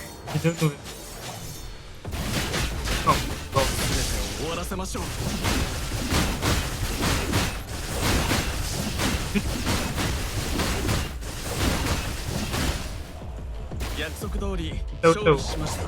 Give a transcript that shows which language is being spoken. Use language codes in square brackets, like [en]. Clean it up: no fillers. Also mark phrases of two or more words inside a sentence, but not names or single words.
[fr] vidéo devrait... Non, non. [ja] 終わらせましょう。約束通り勝負しました。